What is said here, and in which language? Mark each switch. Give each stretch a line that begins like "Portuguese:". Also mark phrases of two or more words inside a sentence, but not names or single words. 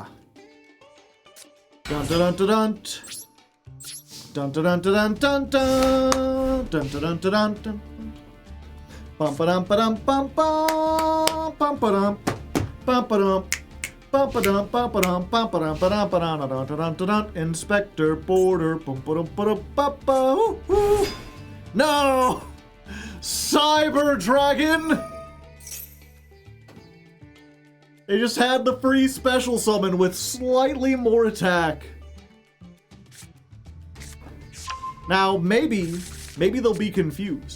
English: Dun dun dun dun dun. Dun dun dun dun dun dun dun dun dun dun dun. Bum ba dum ba dum bum bum bum ba dum bum ba dum bum ba dum bum ba dum bum ba dum ba dum ba dum dun dun dun dun. Inspector Border bum ba dum ba dum ba ba. No, Cyber Dragon. They just had the free special summon with slightly more attack. Now, maybe they'll be confused.